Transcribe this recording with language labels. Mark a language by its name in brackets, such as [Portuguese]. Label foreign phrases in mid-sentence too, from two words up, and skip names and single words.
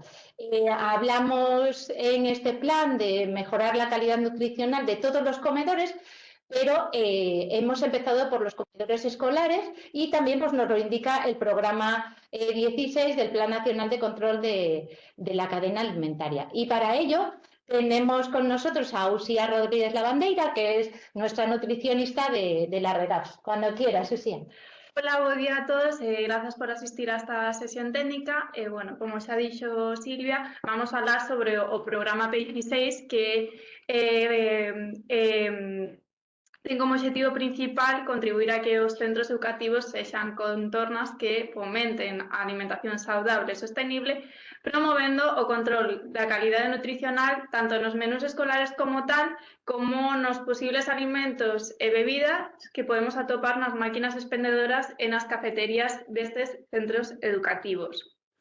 [Spanish] Hablamos en este plan de mejorar la calidad nutricional de todos los comedores, pero hemos empezado por los comedores escolares y también pues, nos lo indica el programa 16 del Plan Nacional de Control de la Cadena Alimentaria. Y para ello tenemos con nosotros a Usía Rodríguez Lavandeira, que es nuestra nutricionista de la REGAPS. Cuando quieras, Usía. Hola, buen día a todos. Gracias por asistir a esta sesión técnica. [Galician] Bueno, como xa dixo Silvia, [Spanish] vamos a hablar sobre [Galician] o programa P16 que ten como objetivo principal contribuir a que os centros educativos sexan contornas que fomenten a alimentación saudable e sostenible, promovendo o control da calidade nutricional tanto nos menús escolares como tal, como nos posibles alimentos e bebidas que podemos atopar nas máquinas expendedoras e nas cafeterías destes centros educativos.